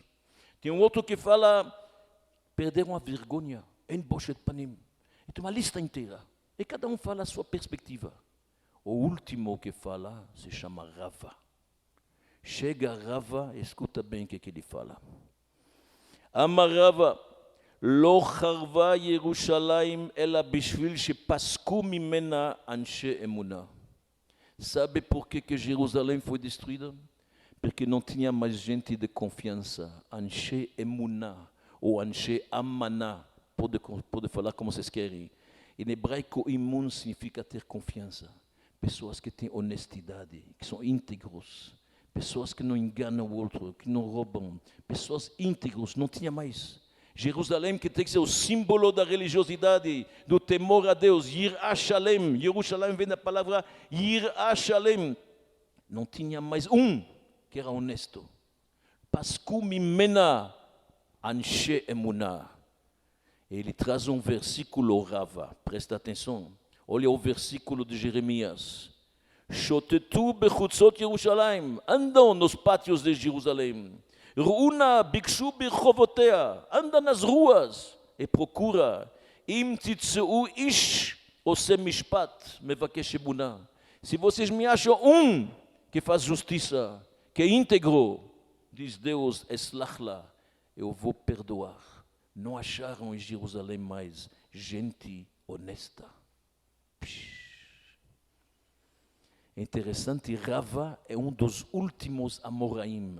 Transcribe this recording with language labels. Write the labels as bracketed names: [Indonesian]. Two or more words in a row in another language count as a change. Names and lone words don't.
[Portuguese] Tem outro que fala, perderam a vergonha, [Hebrew] אין בושת פנים. [Portuguese] Tem uma lista inteira. E cada um fala a sua perspectiva. O último que fala se chama Rava. Chega Rava, escuta bem o que ele fala. [Hebrew] אמר רבא, לא חרבה ירושלים אלא בשביל שפסקו ממנה אנשי אמנה. [Portuguese] Sabe por que Jerusalém foi destruída? Porque não tinha mais gente de confiança. [Hebrew] אנשי אמונה או אנשי אמנה. [Portuguese] Pode falar como vocês querem. Em hebraico, imun significa ter confiança. Pessoas que têm honestidade, que são íntegros. Pessoas que não enganam o outro, que não roubam. Pessoas íntegros, não tinha mais. Jerusalém, que tem que ser o símbolo da religiosidade, do temor a Deus. [Hebrew] יראה שלם. [Portuguese] Jerusalém vem da palavra [Hebrew] יראה שלם. [Portuguese] Não tinha mais um que era honesto. [Hebrew] פסקו ממנה אנשי אמונה. [Portuguese] Ele traz um versículo Rava. Presta atenção. Olha o versículo de Jeremias. [Hebrew] שוטטו בחוצות ירושלים. [Portuguese] Andam nos pátios de Jerusalém. [Hebrew] ראו נא בקשו ברחובותיה, [Portuguese] anda nas ruas e procura. [Hebrew] אם תמצאו איש עושה משפט, מבקש אמונה. [Portuguese] Se vocês me acham um que faz justiça, que é íntegro, diz Deus, eslachla, eu vou perdoar. Não acharam em Jerusalém mais gente honesta. É interessante, Rava é um dos últimos Amoraim.